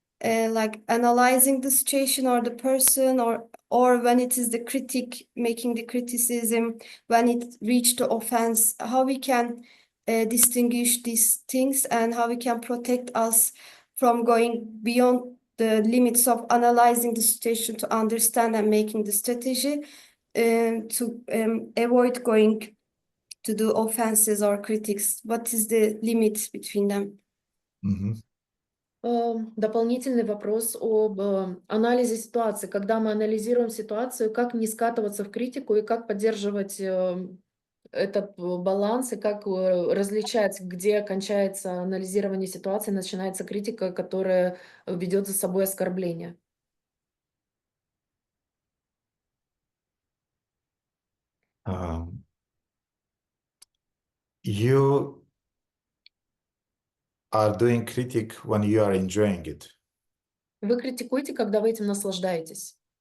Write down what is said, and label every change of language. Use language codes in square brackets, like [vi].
[en] like analyzing the situation or the person, or when it is the critic making the criticism, when it reached the offense, how we can distinguish these things and how we can protect us from going beyond the limits of analyzing the situation to understand and making the strategy to avoid going to do offenses or critics. What is the limit between them? [ru] Дополнительный вопрос об анализе ситуации. Когда мы анализируем ситуацию, как не скатываться в критику и как поддерживать этот баланс, и как различать, где кончается анализирование ситуации, начинается критика, которая ведет за собой оскорбление. [en] You are doing critic when you are enjoying it. [ru] Вы критикуете, когда вы этим наслаждаетесь.